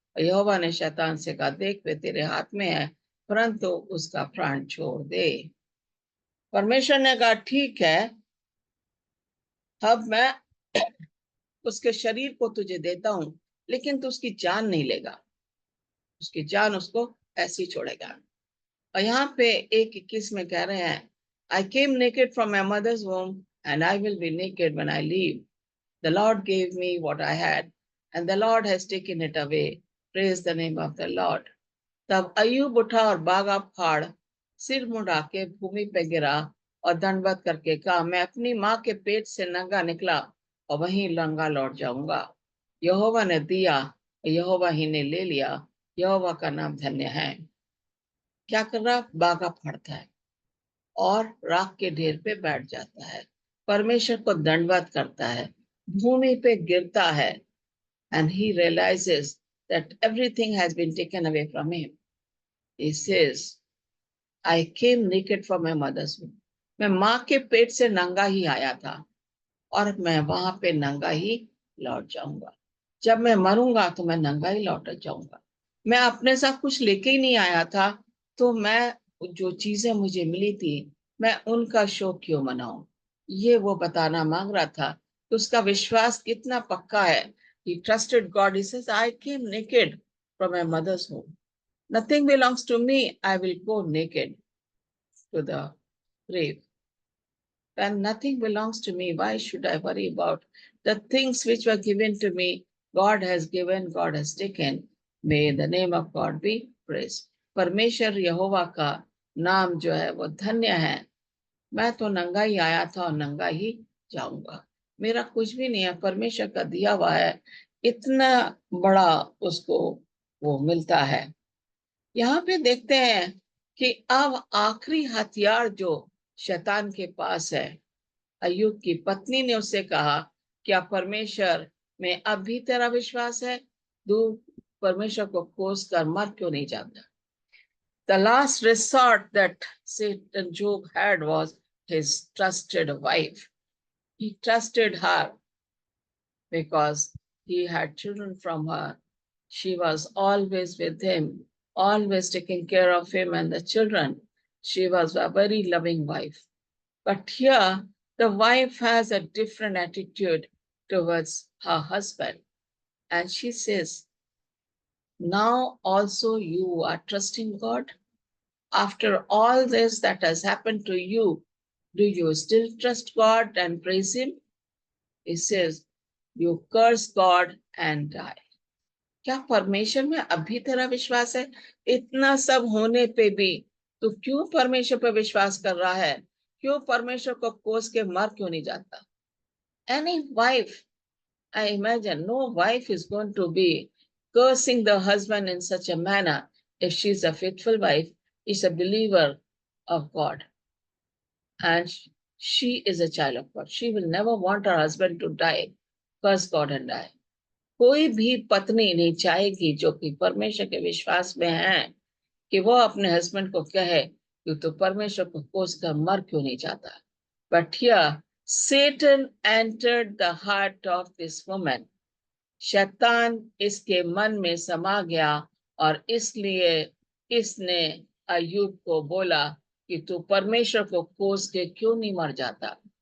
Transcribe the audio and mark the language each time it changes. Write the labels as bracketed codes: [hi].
[hi] यहोवा ने शैतान से कहा, देख वे तेरे हाथ में है, परंतु उसका प्राण छोड़ दे। परमेश्वर ने कहा ठीक है, अब मैं उसके शरीर को तुझे देता हूं, लेकिन तू उसकी जान नहीं लेगा। उसकी जान उसको ऐसी छोड़ेगा। और यहाँ पे 1:21 में कह रहे हैं, [en] I came naked from my mother's womb and I will be naked when I leave. The Lord gave me what I had and the Lord has taken it away. Praise the name of the Lord. [hi] तब अय्यूब उठा और बागा फाड़ सिर मुड़ा के भूमि पे गिरा और दंडवत करके कहा, मैं अपनी माँ के पेट से नंगा निकला और वहीं नंगा लौट जाऊंगा। यहोवा ने दिया, यहोवा ही ने ले लिया, यहोवा का नाम धन्य है। क्या कर रहा? बागा फाड़ता है और राख के ढेर पे बैठ जाता है, परमेश्वर को दंडवत करता है, भूमि पे गिरता है, [en] and he realizes that everything has been taken away from him. He says, I came naked from my mother's womb. [hi] मैं माँ के पेट से नंगा ही आया था और मैं वहां पे नंगा ही लौट जाऊंगा। जब मैं मरूंगा तो मैं नंगा ही लौट जाऊंगा। मैं अपने साथ कुछ लेके ही नहीं आया था, तो मैं जो चीजें मुझे मिली थी मैं उनका शोक क्यों मनाऊं? ये वो बताना मांग रहा था। तो उसका विश्वास कितना पक्का है। [en] He trusted God. He says, I came naked from my mother's womb. Nothing belongs to me. I will go naked to the grave. When nothing belongs to me, why should I worry about the things which were given to me? God has given, God has taken. May the name of God be praised. [hi] परमेश्वर यहोवा का नाम जो है वो धन्य है। मैं तो नंगा ही आया था और नंगा ही जाऊंगा। मेरा कुछ भी नहीं है, परमेश्वर का दिया हुआ है। इतना बड़ा उसको वो मिलता है। यहाँ पे देखते हैं कि अब आखिरी हथियार जो शैतान के पास है, अय्यूब की पत्नी ने उससे कहा, क्या परमेश्वर में अब भी तेरा विश्वास है? तू परमेश्वर को कोस कर मर क्यों नहीं जाता? [en] The last resort that Satan Job had was his trusted wife. He trusted her because he had children from her. She was always with him, always taking care of him and the children. She was a very loving wife. But here, the wife has a different attitude towards her husband. And she says, now also you are trusting God? After all this that has happened to you, do you still trust God and praise Him? He says, you curse God and die. [hi] क्या परमेश्वर में अभी तेरा विश्वास है? इतना सब होने पे भी तू क्यों परमेश्वर पर विश्वास कर रहा है? क्यों परमेश्वर को कोस के मर क्यों नहीं जाता? [en] Any wife, I imagine no wife is going to be cursing the husband in such a manner if she's a faithful wife, is a believer of God, and she is a child of God. She will never want her husband to die, curse God and die. [hi] कोई भी पत्नी नहीं चाहेगी जो कि परमेश्वर के विश्वास में है कि वो अपने हस्बैंड को कहे कि तो परमेश्वर को कोस कर मर क्यों नहीं जाता. [en] But here Satan entered the heart of this woman. [hi] शैतान इसके मन में समा गया और इसलिए इसने अय्यूब को बोला कि तू परमेश्वर को कोस के क्यों नहीं मर जाता.